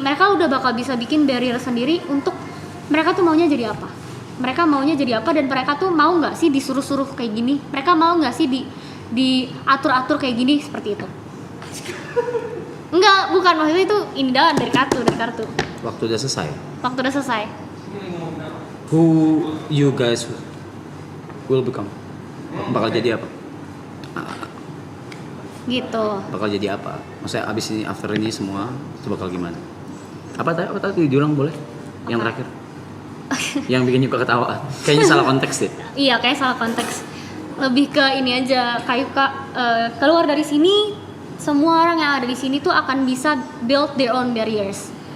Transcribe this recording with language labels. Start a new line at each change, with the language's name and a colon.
Indonesian: Mereka udah bakal bisa bikin barrier sendiri untuk mereka tuh maunya jadi apa. Mereka maunya jadi apa, dan mereka tuh mau nggak sih disuruh-suruh kayak gini. Mereka mau nggak sih diatur-atur kayak gini, seperti itu. Enggak, bukan, maksudnya itu indahan dari kartu. Waktu udah selesai. Waktu udah selesai.
English: Who you guys will become?
Indonesian: Bakal jadi apa? Gitu. Bakal jadi apa? Maksudnya abis ini, after ini semua itu bakal gimana? Apa tadi diulang boleh? Yang terakhir. Yang bikin Yuka ketawa. Kayaknya salah konteks deh. Iya, kayak salah konteks. Lebih ke ini aja, kayak keluar dari sini, semua orang yang ada di sini tuh akan bisa
English: build their own barriers.